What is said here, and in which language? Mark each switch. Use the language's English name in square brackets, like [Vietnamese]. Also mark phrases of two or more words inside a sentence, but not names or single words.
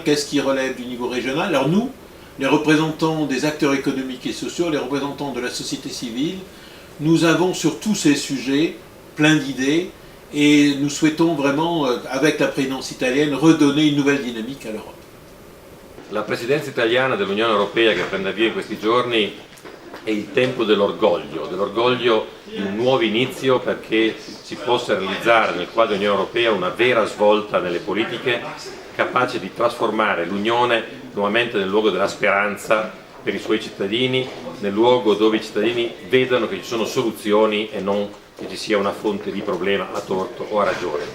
[French] Qu'est-ce qui relève du niveau régional? Alors nous, les représentants des acteurs économiques et sociaux, les représentants de la société civile, nous avons sur tous ces sujets plein d'idées et nous souhaitons vraiment, avec la présidence italienne, redonner une nouvelle dynamique à l'Europe. [Italian] La presidenza italiana dell'Unione Europea che prende via in questi giorni è il tempo dell'orgoglio di un nuovo inizio perché si possa realizzare nel quadro dell'Unione Europea una vera svolta nelle politiche capace di trasformare l'Unione nuovamente nel luogo della speranza per i suoi cittadini, nel luogo dove i cittadini vedano che ci sono soluzioni e non che ci sia una fonte di problema a torto o a ragione.